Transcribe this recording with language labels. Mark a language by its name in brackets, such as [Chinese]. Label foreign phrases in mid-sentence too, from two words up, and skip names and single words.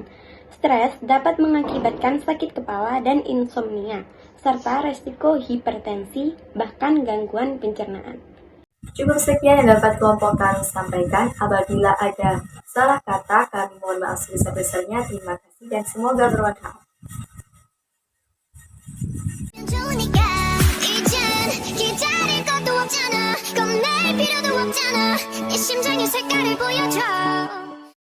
[Indonesian] Stres dapat mengakibatkan sakit kepala dan insomnia, serta resiko hipertensi, bahkan gangguan pencernaan. Cukup sekian yang dapat kelompok kami sampaikan. Apabila ada salah kata, kami mohon maaf sebesar-besarnya. Terima kasih dan semoga bermanfaat. [Korean] 좋으니까 이젠 기다릴 것도 없잖아 겁낼 필요도 없잖아 이 심장의 색깔을 보여줘